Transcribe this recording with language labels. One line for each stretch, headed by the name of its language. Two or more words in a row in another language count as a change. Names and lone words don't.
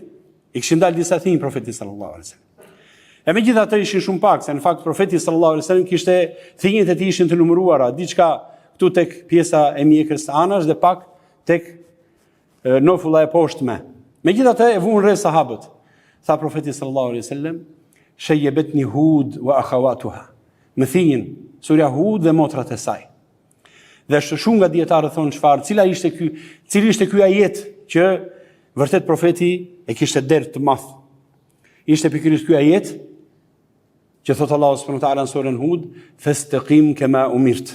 Albanian: I kishin dalë disa thinj profetit
Arabic: صلى الله عليه وسلم.
Albanian: E megjithatë ishin shumë pak, se në fakt profeti
Arabic: صلى الله عليه وسلم
Albanian: kishte thinjet e tij ishin të numëruara, diçka këtu tek pjesa e mjekës së anash dhe pak tek nofulla e poshtme. Megjithatë e vuan rreth sahabët. Tha profeti
Arabic: صلى الله عليه وسلم: "شيبتني هود وأخواتها."
Albanian: Më thinjin surja Hud dhe motrat e saj. Dhe shumë nga dietarët thonë çfarë, cili ishte ky ajet që vërtet profeti e kishte dert të madh. Ishte pikërisht ky ajet që thot Allahu
Arabic: سبحانه وتعالى
Albanian: në surën Hud:
Arabic: "فاستقم كما أمرت."